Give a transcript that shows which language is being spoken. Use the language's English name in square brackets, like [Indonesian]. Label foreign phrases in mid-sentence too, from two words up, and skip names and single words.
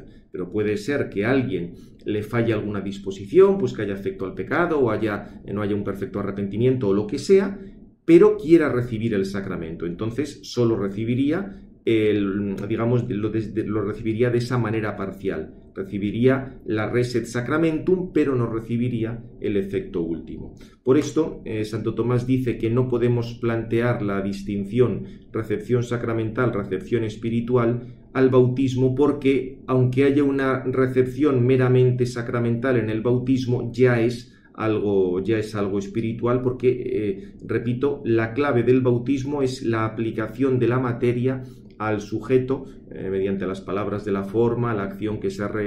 [Spanish] Pero puede ser que a alguien le falle alguna disposición, pues que haya afecto al pecado o no haya un perfecto arrepentimiento o lo que sea, pero quiera recibir el sacramento. Entonces solo recibiría lo recibiría de esa manera parcial. Recibiría la [Latin] res et sacramentum, [Spanish] pero no recibiría el efecto último. Por esto, Santo Tomás dice que no podemos plantear la distinción recepción sacramental, recepción espiritual al bautismo, porque aunque haya una recepción meramente sacramental en el bautismo, ya es ya es algo espiritual, porque, repito, la clave del bautismo es la aplicación de la materia al sujeto mediante las palabras de la forma, la acción que